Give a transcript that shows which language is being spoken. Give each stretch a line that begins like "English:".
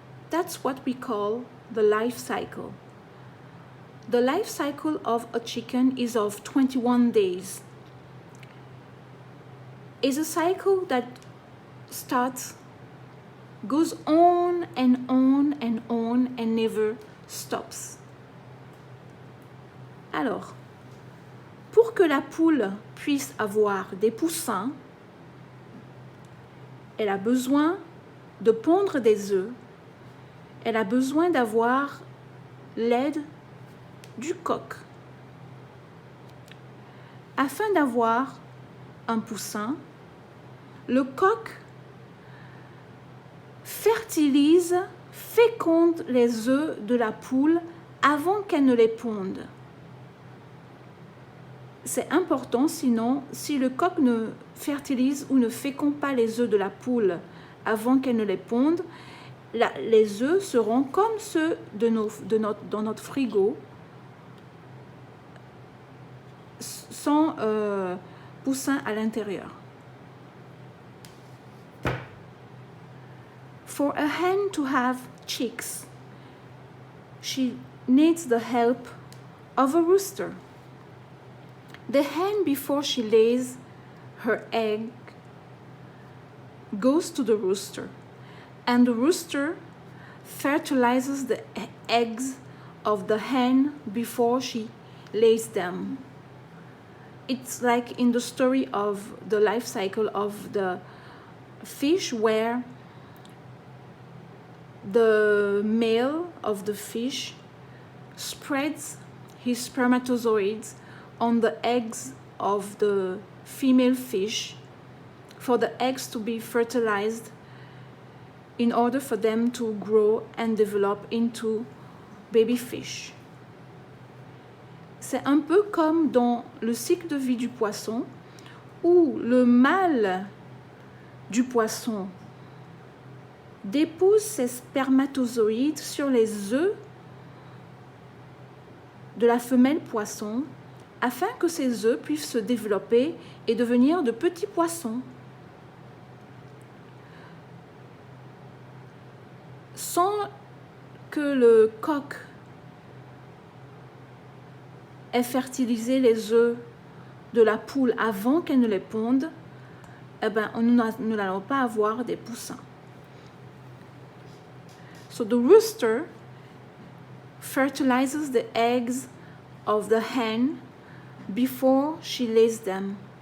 English: That's what we call the life cycle. The life cycle of a chicken is of 21 days. It's a cycle that goes on and on and on and never stops.
French: Alors, pour que la poule puisse avoir des poussins, elle a besoin de pondre des œufs, elle a besoin d'avoir l'aide du coq. Afin d'avoir un poussin, le coq fertilise, féconde les œufs de la poule avant qu'elle ne les ponde. C'est important, sinon, si le coq ne fertilise ou ne féconde pas les œufs de la poule avant qu'elle ne les ponde, les œufs seront comme ceux dans notre frigo, sans poussin à l'intérieur.
English: For a hen to have chicks, she needs the help of a rooster. The hen, before she lays her egg, goes to the rooster, and the rooster fertilizes the eggs of the hen before she lays them. It's like in the story of the life cycle of the fish, where the male of the fish spreads his spermatozoids on the eggs of the female fish for the eggs to be fertilized in order for them to grow and develop into baby fish.
French: C'est un peu comme dans le cycle de vie du poisson, où le mâle du poisson dépose ses spermatozoïdes sur les œufs de la femelle poisson afin que ces œufs puissent se développer et devenir de petits poissons. Sans que le coq ait fertilisé les œufs de la poule avant qu'elle ne les ponde, nous n'allons pas avoir des poussins.
English: So the rooster fertilizes the eggs of the hen before she lays them.